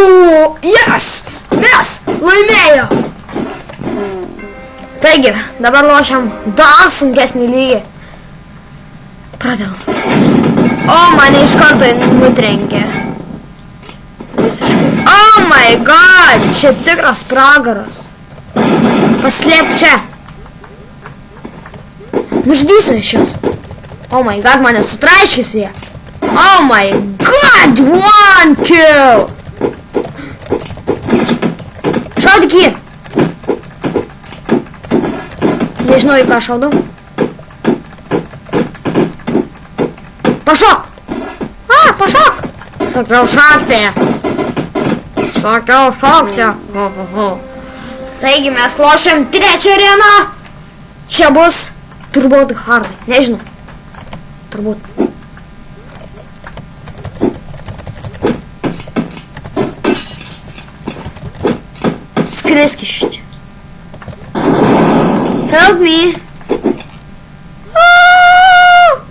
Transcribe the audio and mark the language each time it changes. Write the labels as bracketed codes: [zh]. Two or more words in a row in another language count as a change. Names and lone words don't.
[lt] Yes! Mes laimėjo! Taigi, dabar lošiam dar sunkesnį lygį. Pradėjom. O, mane iš karto nutrenkė. Visiškai. [en] Oh my god! [lt] Čia tikras pragaras. Paslėp čia. Nuždysiu iš jos. [en] Oh my god, [lt] mane sutraiškėsi jie. [en] Oh my god! 1 kill! [lt] Šaudyk jį. Nežinau, į ką šaudau. Pašok! Pašok! Sakiau šokti. Sakiau šokti. Taigi mes lošiam 3 areną. Čia bus turbūt hardai. Nežinau. Turbūt. Skrisk iš čia. [en] Help me.